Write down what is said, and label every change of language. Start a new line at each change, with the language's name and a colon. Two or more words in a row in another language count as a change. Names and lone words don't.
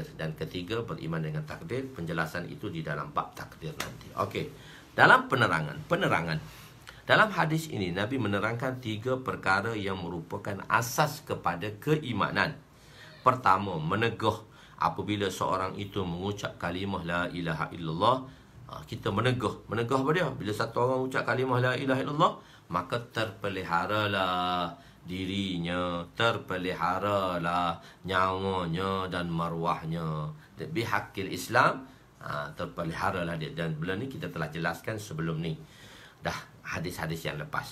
Malay: Dan ketiga, beriman dengan takdir. Penjelasan itu di dalam bab takdir nanti. Okey. Dalam penerangan. Dalam hadis ini, Nabi menerangkan 3 perkara yang merupakan asas kepada keimanan. Pertama, menegah. Apabila seorang itu mengucap kalimah
Arabic: لا إله إلا الله,
Malay: kita menegah apa dia? Bila satu orang ucap kalimah
Arabic: لا إله إلا الله,
Malay: maka terpeliharalah dirinya, terpeliharalah nyawanya dan marwahnya.
Arabic: بحق الإسلام,
Malay: terpeliharalah dia. Dan benda ni kita telah jelaskan sebelum ni, dah hadis-hadis yang lepas.